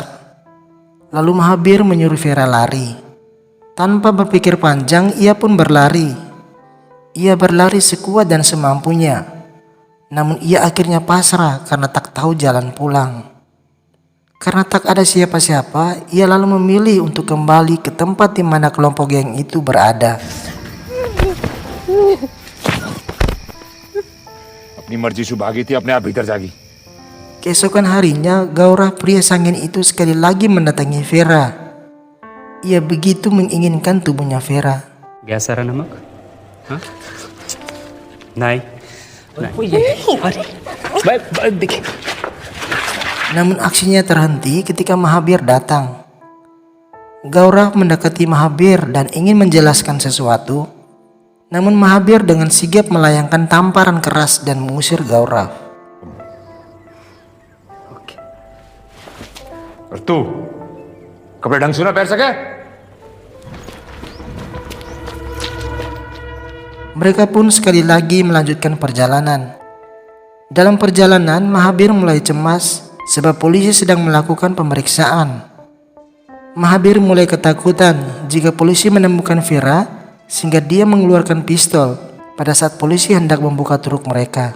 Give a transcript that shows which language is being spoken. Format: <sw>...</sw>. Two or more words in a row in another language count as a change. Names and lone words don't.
<id>Lalu Mahabir menyuruh Vera lari. Tanpa berpikir panjang, ia pun berlari. Ia berlari sekuat dan semampunya. Namun ia akhirnya pasrah karena tak tahu jalan pulang. Karena tak ada siapa-siapa, ia lalu memilih untuk kembali ke tempat di mana kelompok geng itu berada.</id> <hi>अपनी मर्जी से भागी थी, अपने आप भीतर जागी.</hi> <id>Keesokan harinya, Gaurav pria sangen itu sekali lagi mendatangi Vera. Ia begitu menginginkan tubuhnya Vera.</id> <hi>गया सारा नमक? हाँ? नहीं नहीं देखिए</hi> <id>Namun aksinya terhenti ketika Mahabir datang. Gaurav mendekati Mahabir dan ingin menjelaskan sesuatu. Namun Mahabir dengan sigap melayangkan tamparan keras dan mengusir Gaurav.</id> <hi>और तू कपड़े ढंग से ना पहन सके?</hi> <id>Mereka pun sekali lagi melanjutkan perjalanan. Dalam perjalanan, Mahabir mulai cemas sebab polisi sedang melakukan pemeriksaan. Mahabir mulai ketakutan jika polisi menemukan Vera, sehingga dia mengeluarkan pistol pada saat polisi hendak membuka truk mereka.</id>